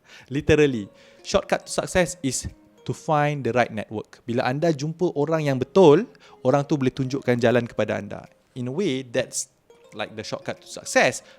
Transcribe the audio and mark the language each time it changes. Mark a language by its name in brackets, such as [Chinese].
[English] Literally, shortcut to success is to find the right network. [Malay] Bila anda jumpa orang yang betul, orang tu boleh tunjukkan jalan kepada anda. [English] In a way, that's like the shortcut to success.